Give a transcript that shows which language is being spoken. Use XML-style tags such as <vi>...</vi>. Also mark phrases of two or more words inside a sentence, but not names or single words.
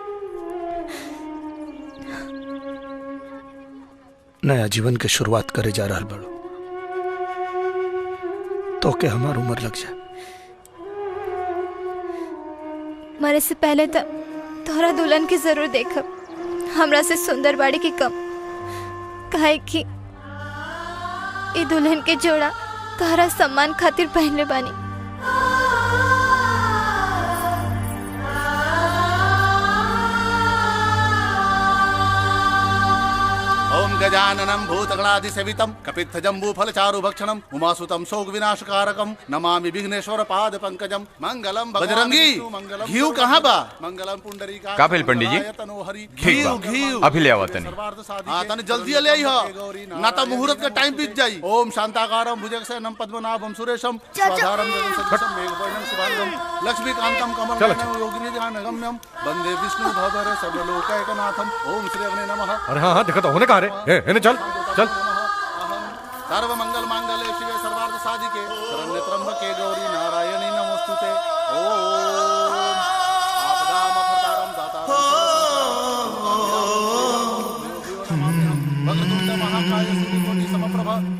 <bho>नया जीवन के शुरुआत करे जा रहा बड़ो, तो के हमार उम्र लग जाए। मरे से पहले तो तोहरा दुल्हन की जरूर देखब, हमरा से सुंदर बाड़ी की कम। काहे कि ई दुल्हन के जोड़ा तोहरा सम्मान खातिर पहनले बानी।</bho> <sa>ओम गजाननं भूतगणाधिसेवितं कपित्थजम्बूफलचारुभक्षणं उमासुतं शोकविनाशकारकं नमामि विघ्नेश्वर पाद पंकजं मंगलम।</sa> <bho>बजरंगी घीव कहाँ बा?</bho> <sa>मंगलम पुंडरीका।</sa> <bho>का भेल पंडित जी? ठीक बा, अभी ले आवा तनी। हां तनी जल्दी ले आई हो, ना तो मुहूर्त का टाइम बीत जाई।</bho> <sa>ओम शांताकारं भुजगशयनं पद्मनाभं सुरेशं स्वाधारं जगन्सदृशं मेघवर्णं शुभांगं लक्ष्मीकान्तं कमलनयनं योगिनिध्यानगम्यं वंदे विष्णु भवभर सर्वलोकैकनाथं। ओम श्री अग्ने नमः।</sa> <bho>अरे हाँ हाँ, देखा तो होने कहा रे। चल चल।</bho> <sa>सर्व मंगल मांगल्ये शिवे सर्वार्थ साधिके शरण्ये त्र्यंबके गौरी नारायणी नमोस्तुते। ओम आपदामपहर्तारं दातारं वक्रतुंड महाकाय सूर्यकोटि समप्रभा।</sa>